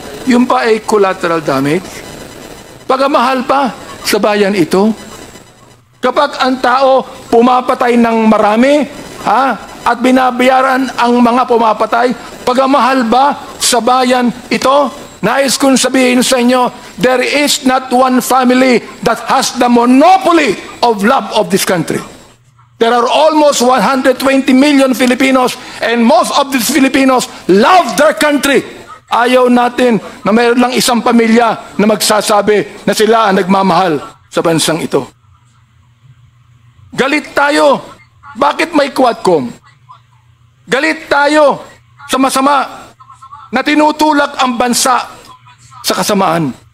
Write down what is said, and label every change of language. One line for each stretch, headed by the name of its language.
Filipino: Yung pa ay collateral damage. Pagmamahal pa sa bayan ito? Kapag ang tao pumapatay ng marami, at binabayaran ang mga pumapatay, pagmamahal ba sa bayan ito? Nais kong sabihin sa inyo,
English: there is not one family that has the monopoly of love of this country. There are almost 120 million Filipinos, and most of these Filipinos love their country.
Filipino: Ayaw natin na mayroon lang isang pamilya na magsasabi na sila ang nagmamahal sa bansang ito. Galit tayo. Bakit may Quadcom? Galit tayo sa masama na tinutulak ang bansa sa kasamaan.